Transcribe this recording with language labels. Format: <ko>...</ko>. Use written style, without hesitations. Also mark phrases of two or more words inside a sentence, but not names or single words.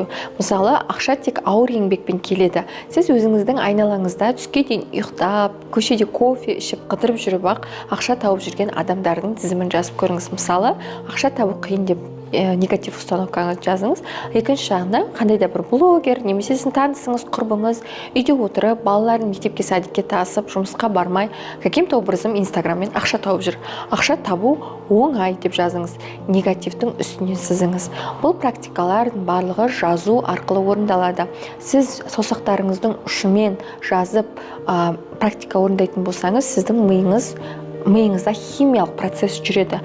<kk>Мысалы, ақша тек ауыр еңбекпен келеді. Сіз өзіңіздің айналаңызда түске дейін ұйықтап, көшеде кофе ішіп, қыдырып жүріп ақша тауып жүрген адамдардың тізімін жазып көріңіз. Мысалы, ақша табу қиын деп негатив установкаңызды жазыңыз. Екінші жағына қандай да бір блогер, немесе сіздің танысыңыз, құрбыңыз үйде отырып, балаларын мектепке, садикке тасып, жұмысқа бармай,</kk> <ru>каким-то образом</ru> <kk>инстаграммен ақша тауып жүр. Ақша табу оңай деп жазыңыз. Негативтің үстінен сызыңыз. Бұл практикалардың барлығы жазу арқылы орындалады. Сіз саусақтарыңыздың ұшымен жазып практика орындайтын болсаңыз, сіздің миыңызда химиялық процесс жүреді.</kk>